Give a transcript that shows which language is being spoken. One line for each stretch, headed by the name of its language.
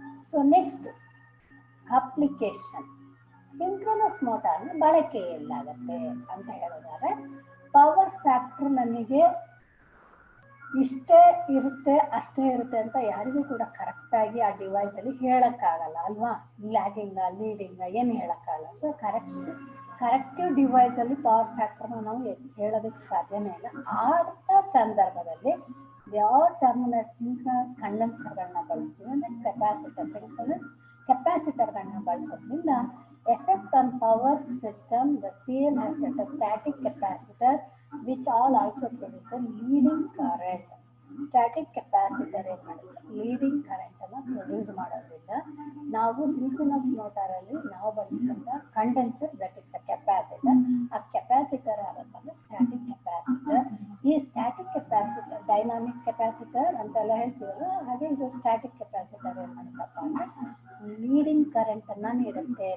Kannada: So next application. Synchronous ಮೋಟಾರ್ನ ಬಳಕೆ ಎಲ್ಲಾಗತ್ತೆ ಅಂತ ಹೇಳಿದ್ರೆ ಪವರ್ ಫ್ಯಾಕ್ಟರ್ ನನಗೆ ಇಷ್ಟೇ ಇರುತ್ತೆ ಅಷ್ಟೇ ಇರುತ್ತೆ ಅಂತ ಯಾರಿಗೂ ಕೂಡ ಕರೆಕ್ಟಾಗಿ ಆ ಡಿವೈಸಲ್ಲಿ ಹೇಳೋಕ್ಕಾಗಲ್ಲ ಅಲ್ವಾ. ಲ್ಯಾಗಿಂಗ ಲೀಡಿಂಗ ಏನು ಹೇಳೋಕ್ಕಾಗಲ್ಲ. ಸೊ ಕರೆಕ್ಟಿವ್ ಡಿವೈಸಲ್ಲಿ ಪವರ್ ಫ್ಯಾಕ್ಟರ್ನ ನಾವು ಹೇಳೋದಕ್ಕೆ ಸಾಧ್ಯನೇ ಇಲ್ಲ. ಆದ ಸಂದರ್ಭದಲ್ಲಿ ಯಾವ ಟರ್ಮಿನಲ್ ಸಿಂಕ್ರನಸ್ ಕಂಡೆನ್ಸರ್ಗಳನ್ನ ಬಳಸ್ತೀವಿ ಅಂದರೆ ಕೆಪಾಸಿಟರ್, ಸಿಂಕ್ರನಸ್ ಕೆಪಾಸಿಟರ್ಗಳನ್ನ ಬಳಸೋದ್ರಿಂದ
English: effect on power system the same as the static capacitor which all also produce a leading current.
Kannada: Static capacitor ಏನು ಮಾಡುತ್ತೆ, ಲೀಡಿಂಗ್ ಕರೆಂಟ್ ಅನ್ನು ಪ್ರೊಡ್ಯೂಸ್ ಮಾಡೋದ್ರಿಂದ ನಾವು ಸಿಂಕ್ರನಸ್ ಮೋಟಾರ್ ಅಲ್ಲಿ ನಾವು ಬಳಸಿದಂತ condenser that is the capacitor. ಆ capacitor ಆಗುತ್ತಂದ್ರೆ static capacitor. ಈ static capacitor dynamic capacitor ಅಂತೆಲ್ಲ ಹೇಳ್ತೀವಲ್ಲ, ಹಾಗೆ ಇದು ಸ್ಟ್ಯಾಟಿಕ್ ಕೆಪಾಸಿಟರ್ ಏನ್ ಮಾಡುತ್ತಪ್ಪ ಅಂದ್ರೆ ಲೀಡಿಂಗ್ ಕರೆಂಟ್ ಅನ್ನ ನೀಡುತ್ತೆ.